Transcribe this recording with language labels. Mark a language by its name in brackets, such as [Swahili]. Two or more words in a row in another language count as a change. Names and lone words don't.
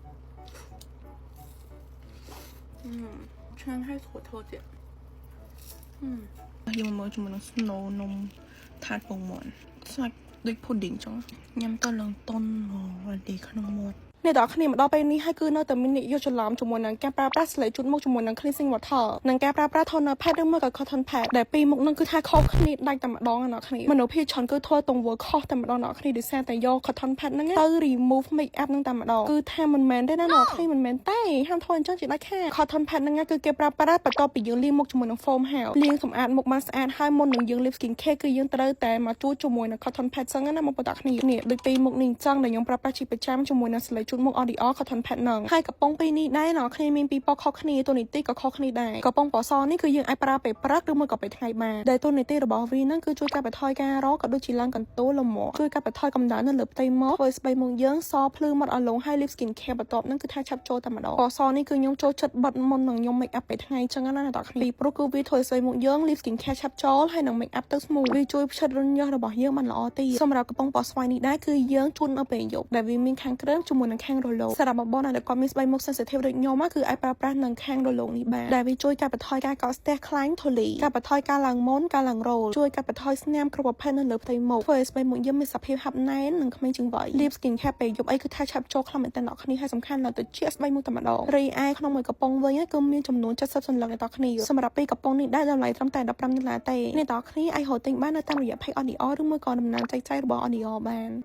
[Khmer] ឆ្ងាញ់ហើយស្រួលធ្វើទៀតយើងមកជាមួយនឹង snow នំថាតពងមាន់សាច់ដូច pudding ចឹងញ៉ាំទៅឡើងតុនវ៉ាទី ក្នុងមាត់អ្នកទាំងគ្នាមកដល់ពេលនេះហើយគឺនៅតែមានអ្នកយកច្រឡំជាមួយនឹងការប្រើប្រាស់ស្លេកជូតមុខជាមួយនឹង [English] cleansing water [Khmer] និងការប្រើប្រាស់ [English] toner pad [Khmer] ឬមួយក៏ [English] cotton pad [Khmer] ដែលពីរមុខនឹងគឺថាខុសគ្នាដាច់តែម្ដងអ្នកគ្នាមនុស្សភាគច្រើនគឺធ្វើទង្វើខុសតែម្ដងអ្នកគ្នាដោយសារតែយក [English] cotton pad [Khmer] ហ្នឹងទៅ [English] remove make up [Khmer] នឹងតែម្ដងគឺថាមិនមែនទេណាអ្នកគ្នាមិនមែនទេហាម ធ្វើអញ្ចឹងជាដាច់ខាត [English] cotton pad [Khmer] ហ្នឹងគឺគេប្រើប្រាស់បន្ទាប់ពីយើងលាងមុខជាមួយនឹង foam ហើយលាងសម្អាតមុខបានស្អាតហើយមុននឹងយើងលាប [English] skin care [Khmer] គឺយើងត្រូវតែមកជួសជាមួយនឹង [English] cotton pad [Khmer] ចឹងណាមកបងប្អូនគ្នានេះដូចពីរមុខនេះអញ្ចឹងដែលខ្ញុំប្រើប្រាស់ជាប្រចាំជាមួយនឹងស្លេកជូតមុខ [English] cotton pad [Khmer] ហ្នឹងហើយកំប៉ុងពីរនេះដែរអ្នកគ្នាមានពីរពណ៌ខុសគ្នាតួនា ទីក៏ខុសគ្នាដែរកំប៉ុងពណ៌សនេះគឺយើងអាចប្រើពេលព្រឹកឬមួយក៏ពេលថ្ងៃបានដែលតួនាទីរបស់វាហ្នឹងគឺជួយកាត់បន្ថយការរក៏ដូចជាឡើងកន្ទោលលំមាស់ជួយកាត់បន្ថយកម្ដៅនៅលើផ្ទៃមុខធ្វើស្បែកមុខយើងសភ្លឺមាត់ឲ្យលងហើយ [English] lip skin care [Khmer] បន្ទាប់ហ្នឹង គឺថាឆាប់ចូលតែម្ដងពណ៌សនេះគឺខ្ញុំចូលចិត្តបិទមុននឹងខ្ញុំ [English] make up [Khmer] ពេលថ្ងៃចឹងណាអ្នកគ្នាពីព្រោះគឺវាធ្វើស្បែកមុខយើង [English] lip skin care [Khmer] ឆាប់ចូលហើយនឹង [English] make up [Khmer] ទៅ smooth វា ជួយផ្ចិតរន្ធញើសរបស់យើងបានល្អទីសម្រាប់កំប៉ុងពណ៌ស្វាយនេះដែរគឺយើងជូននៅពេលយប់ដែលវាមានខាងក្រឹមជាមួយនឹងខាងរលោងសម្រាប់បងណាដែលគាត់មានស្បែកមុខ sensitive ដូចខ្ញុំគឺអាចប្រើប្រាស់នឹងខាងរលោងនេះបានដែលវាជួយកាត់បន្ថយការកកស្ទះខ្លាញ់ធូលីកាត់បន្ថយការឡើងមុនការឡើងរោលជួយកាត់បន្ថយស្នាមគ្រប់ប្រភេទនៅលើផ្ទៃមុខធ្វើឲ្យស្បែកមុខយើងមានសភាពហាប់ណែននិងក្មេងជាងវ័យ [English] lip skin care [Khmer] ពេលយប់អីគឺថាឆាប់ចូលខ្លាំងមែនតើអ្នកគ្នាហើយសំខាន់នៅទៅជាស្បែកមុខតែម្ដងរីឯក្នុងមួយកំប៉ុងវិញគឺមានចំនួន70សន្លឹកអ្នកគ្នាសម្រាប់ពីកំប៉ុងនេះដែរតម្លៃត្រឹមតែ$15ទេអ្នកគ្នាអាចរកទិញបាននៅតាមរយៈ page Audio ឬមួយក៏ដំណើរចែកចាយរបស់ Audio បាន